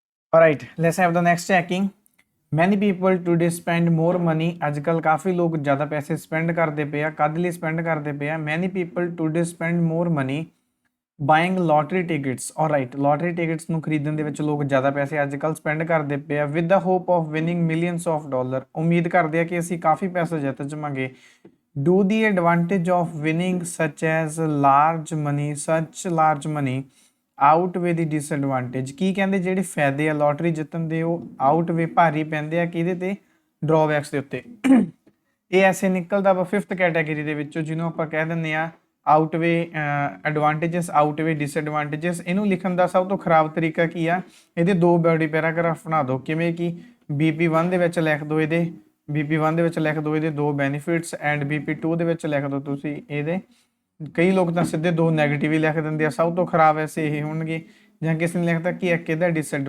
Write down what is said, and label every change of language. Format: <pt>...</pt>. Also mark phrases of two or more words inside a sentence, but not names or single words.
<en>Alright, let's have the next checking. Many people today spend more money.</en> <pa>ਅੱਜਕੱਲ ਕਾਫੀ ਲੋਕ ਜ਼ਿਆਦਾ ਪੈਸੇ ਸਪੈਂਡ ਕਰਦੇ ਪਏ ਆ। ਕਦ ਲਈ ਸਪੈਂਡ ਕਰਦੇ ਪਏ ਆ?</pa> <en>Many people today spend more money buying lottery tickets.</en> <pa>Alright,</pa> <en>lottery tickets</en> <pa>ਨੂੰ ਖਰੀਦਣ ਦੇ ਵਿੱਚ ਲੋਕ ਜ਼ਿਆਦਾ ਪੈਸੇ ਅੱਜਕੱਲ ਸਪੈਂਡ ਕਰਦੇ ਪਏ ਆ</pa> <en>with the hope of winning millions of dollar.</en> <pa>ਉਮੀਦ ਕਰਦੇ ਆ ਕਿ ਅਸੀਂ ਕਾਫੀ ਪੈਸੇ ਜਿੱਤ ਜਾਵਾਂਗੇ।</pa> <en>Do the advantage of winning such large money outweigh the disadvantage?</en> <pa>ਕੀ ਕਹਿੰਦੇ ਜਿਹੜੇ ਫਾਇਦੇ ਆ ਲੋਟਰੀ ਜਿੱਤਣ ਦੇ ਉਹ outweigh ਭਾਰੀ ਪੈਂਦੇ ਆ ਕਿਹਦੇ ਤੇ? ਡਰਾਬੈਕਸ ਦੇ ਉੱਤੇ। ਇਹ ਐਸੇ ਨਿਕਲਦਾ ਵਾ 5th ਕੈਟਾਗਰੀ ਦੇ ਵਿੱਚੋਂ ਜਿਹਨੂੰ ਆਪਾਂ ਕਹਿ ਦਿੰਦੇ ਆ</pa> <en>outweigh advantages outweigh disadvantages।</en> <pa>ਇਹਨੂੰ ਲਿਖਣ ਦਾ ਸਭ ਤੋਂ ਖਰਾਬ ਤਰੀਕਾ ਕੀ ਆ? ਇਹਦੇ ਦੋ</pa> <en>body paragraph</en> <pa>ਬਣਾ ਦਿਓ। ਕਿਵੇਂ ਕਿ BP1 ਦੇ ਵਿੱਚ ਲਿਖ ਦਿਓ ਇਹਦੇ BP1 ਦੇ ਵਿੱਚ ਲਿਖ ਦਿਓ ਇਹਦੇ ਦੋ</pa> <en>benefits and</en> <pa>BP2 ਦੇ ਵਿੱਚ ਲਿਖ ਦਿਓ ਤੁਸੀਂ ਇਹਦੇ। ਕਈ ਲੋਕ ਤਾਂ ਸਿੱਧੇ ਦੋ ਨੈਗੇਟਿਵ ਹੀ ਲਿਖ ਦਿੰਦੇ ਆ। ਸਭ ਤੋਂ ਖਰਾਬ ਐਸੇ ਇਹ ਹੋਣਗੇ ਜਾਂ ਕਿਸੇ ਨੇ ਲਿਖਤਾ ਕਿ ਇੱਕ ਇਹਦਾ ਡਿਸਐਡਵਾਂਟੇਜ।</pa>